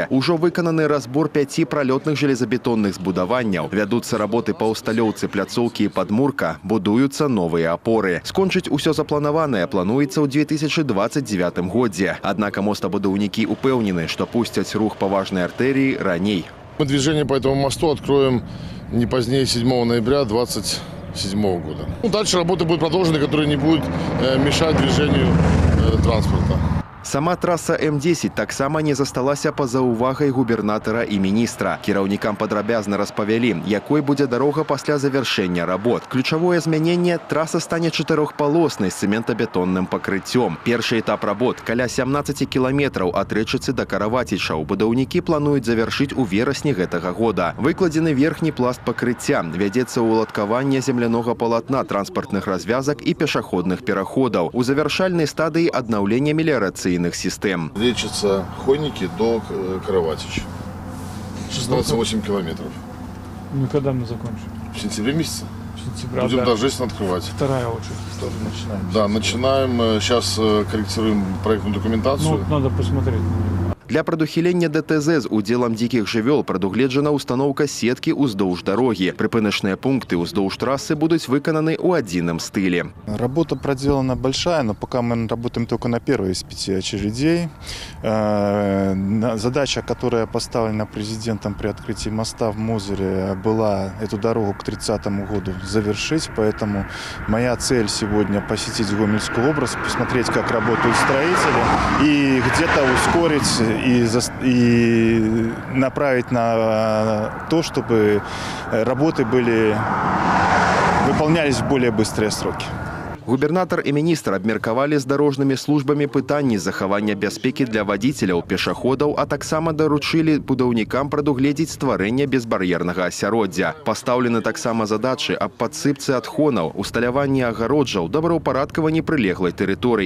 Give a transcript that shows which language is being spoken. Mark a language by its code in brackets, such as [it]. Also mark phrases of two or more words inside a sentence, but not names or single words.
[be] Ужо выкананы разбор 5 пралётных железабетонных збудаванняў. Вядуцца работы па ўсталёўцы пляцоўкі і падмурка, будуюцца новыя апоры. Скончыць усё запланаванае плануецца ў 2029 годзе. Аднак мостабудаўнікі упэўнены, што пусцяць рух па важнай артэрыі раней. [ru] Мы движение по этому мосту откроем не позднее 7 ноября 2027 года. Дальше работы будут продолжены, которые не будут мешать движению транспорта. [be] Сама траса М10 таксама не засталася па-за увагай губернатара і міністра. Кіраўнікам падрабязна распавялі, якой будзе дарога пасля завяршэння работ. Ключавое змяненне – траса стане чатырохпалоснай з цэментабетонным пакрыццём. Першы этап работ – каля 17 кіламетраў ад Рэчыцы да Каравацічаў. Будаўнікі плануюць завяршыць у верасні гэтага года. Выкладзены верхні пласт пакрыцця. Вядзецца ўладкаванне землянога палатна, транспартных развязак і пешаходных пераходаў. У завяршальнай стадыі аднаўлення меліярацыйных систем. [ru] Лечатся Хойники до Караватича. 16,8 километров. Ну когда мы закончим? В сентябре месяце. Сентября, будем да. торжественно открывать. Вторая очередь тоже начинаем. Да, начинаем. Сейчас корректируем проектную документацию. Ну, надо посмотреть. [be] Для прадухілення ДТЗ з удзелам дзікіх жывёл прадугледжана установка сеткі ўздоўж дарогі. Прыпыначныя пункты ўздоўж трассы будуць выкананы ў адзіным стылі. [ru] Работа проделана большая, но пока мы работаем только на первой из 5 очередей. Задача, которая поставлена президентом при открытии моста в Мозыре, была эту дорогу к 30 году завершить. Поэтому моя цель сегодня посетить Гомельскую область, посмотреть, как работают строители и где-то ускорить и направить на то, чтобы работы выполнялись в более быстрые сроки. [be] Губернатар і міністр абмеркавалі з дарожнымі службамі пытанні захавання бяспекі для вадзіцеляў, пешаходаў, а таксама даручылі будаўнікам прадугледзець стварэнне безбар'ернага асяроддзя. Пастаўлены таксама задачы аб падсыпцы адхонаў, усталяванні агароджаў, добраўпарадкаванні прылеглай тэрыторыі.